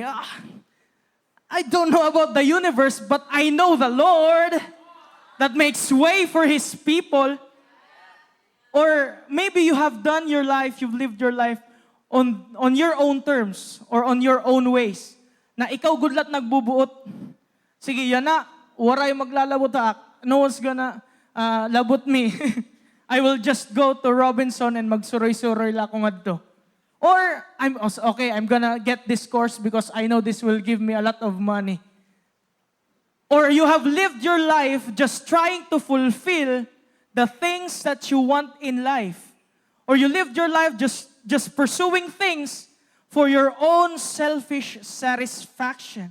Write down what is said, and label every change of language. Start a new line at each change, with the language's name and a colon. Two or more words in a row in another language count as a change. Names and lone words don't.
English: I don't know about the universe, but I know the Lord that makes way for His people. Or maybe you have done your life, you've lived your life on your own terms or on your own ways.
Waray: Na ikaw gudlat nagbubuot. Sige, yan na. Waray maglalabot ha.
English: No one's gonna labot me. I will just go to Robinson and
Waray: magsuroy-suroy la akong adto.
English: Or, I'm gonna get this course because I know this will give me a lot of money. Or you have lived your life just trying to fulfill the things that you want in life. Or you lived your life just pursuing things for your own selfish satisfaction.